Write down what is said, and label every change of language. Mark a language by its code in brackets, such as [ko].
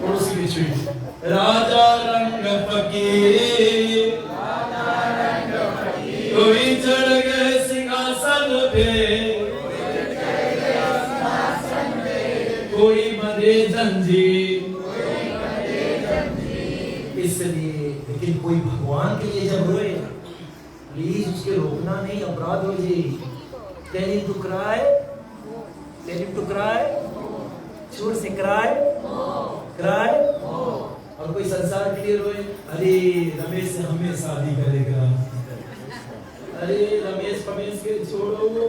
[hi] पड़ोसी की छुई राजा रंग फकीर, राजा रंग फकीर, कोई चढ़ गए सिंहासन पे, कोई बंधे जंजीर, इसलिए। लेकिन कोई भगवान के लिए जब रोए, प्लीज उसके रोकना नहीं, अपराध हो जाए। [en] Tell him to cry, tell him to cry, [hi] जोर से [en] cry, cry। [hi] और कोई संसार के लिए रोए, अरे रमेश से हमें शादी करेगा, अरे रमेश पमेश के छोड़ो।